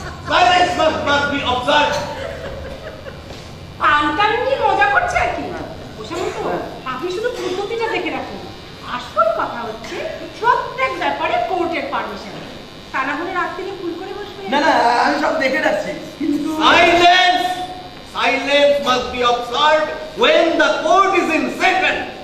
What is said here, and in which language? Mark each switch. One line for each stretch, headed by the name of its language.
English: Silence must be observed.
Bangla: পানটা নিয়ে মজা করছে আর কি। ওসামন্ত, আপনি শুধু পদ্ধতিটা দেখে রাখুন। আসল কথা হচ্ছে প্রত্যেক ব্যাপারে কোর্টের পারমিশন, তা না হলে রাত থেকে ভুল করে বসবে। না না, আমি সব দেখে রাখছি, কিন্তু
English: Silence! Silence must be observed when the court is in session.